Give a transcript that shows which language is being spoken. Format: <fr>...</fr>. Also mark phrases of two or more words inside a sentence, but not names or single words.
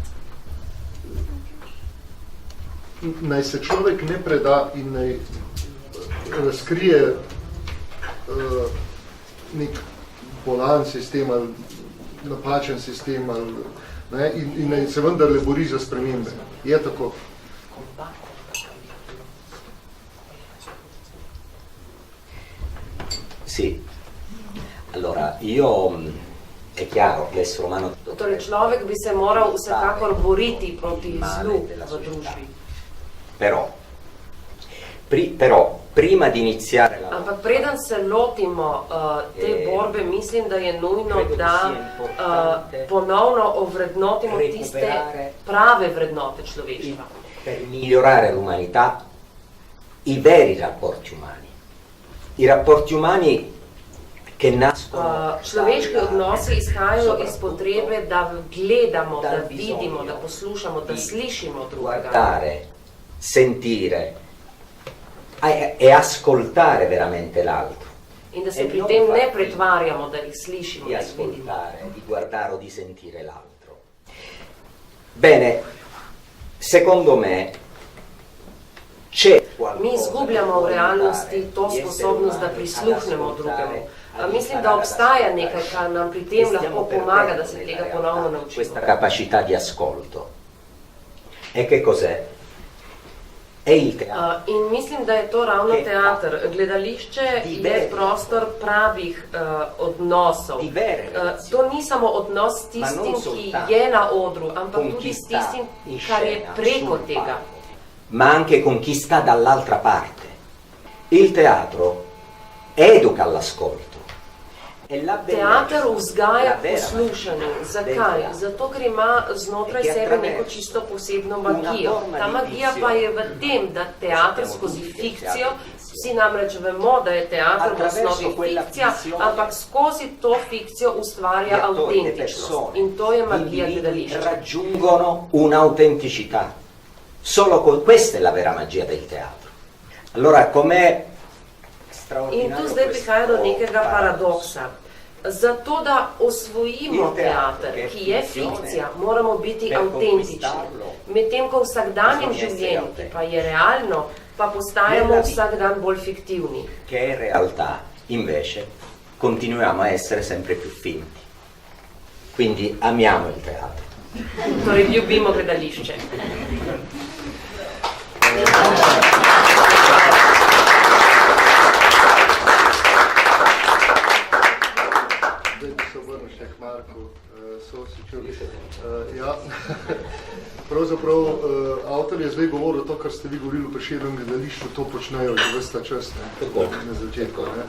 <sl>Naj se človek ne preda in naj razkrije nek bolan sistem ali napačen sistem ali, ne, in naj se vendarle bori za spremembe. Je tako?</sl> <it>Sì, allora io è chiaro, l'essere umano.</it> <sl>Torej, človek bi se moral vsekakor boriti proti zlu v družbi.</sl> <it>Però prima di iniziare la...</it> <sl>Ampak preden se lotimo te borbe, mislim, da je nujno, da ponovno ovrednotimo tiste prave vrednote človeštva.</sl> <it>Per migliorare l'umanità, i veri rapporti umani. I rapporti umani che nascono...</it> <sl>Človeški odnosi izhajajo iz potrebe, da gledamo, da vidimo, da poslušamo, da slišimo drugega.</sl> <it>Guardare, sentire e ascoltare veramente l'altro.</it> <sl>In da se pri tem ne pretvarjamo, da jih slišimo.</sl> <it>Di ascoltare, di guardare o di sentire l'altro. Bene, secondo me</it> <sl>mi izgubljamo v realnosti to sposobnost, da prisluhnemo drugemu. Mislim, da obstaja nekaj, kar nam pri tem lahko pomaga, da se tega ponovno naučimo.</sl> <it>Questa capacità di ascolto. E che cos'è? E il teatro.</it> <sl>In mislim, da je to ravno teater. Gledališče je prostor pravih odnosov. To ni samo odnos s tistim, ki je na odru, ampak tudi s tistim, kar je preko tega.</sl> <it>Ma anche con chi sta dall'altra parte. Il teatro educa all'ascolto.</it> <sl>Teater vzgaja poslušanje. Zakaj? Zato, ker ima znotraj sebe neko čisto posebno magijo. Ta magija pa je v tem, da teater skozi fikcijo, vsi namreč vemo, da je teater v osnovi fikcija, ampak skozi to fikcijo ustvarja autentičnost. In to je magija gledališča.</sl> <it>Raggiungono un'autenticità. Questa è la vera magia del teatro. Allora, com'è straordinario.</it> <sl>In tu zdaj prihaja do nekega paradoksa. Zato, da osvojimo teater, ki je fikcija, moramo biti autentični. Medtem ko v vsakdanjem življenju, ki pa je realno, pa postajamo vsak dan bolj fiktivni.</sl> <it>Che in realtà, invece, continuiamo a essere sempre più finti. Quindi amiamo il teatro.</it> <sl>Torej, ljubimo gledališče. Ja, pravzaprav avtor je zdaj govoril to, kar ste vi govorili v Prešernovem gledališču, to počnejo že ves ta čas, na začetku.</sl>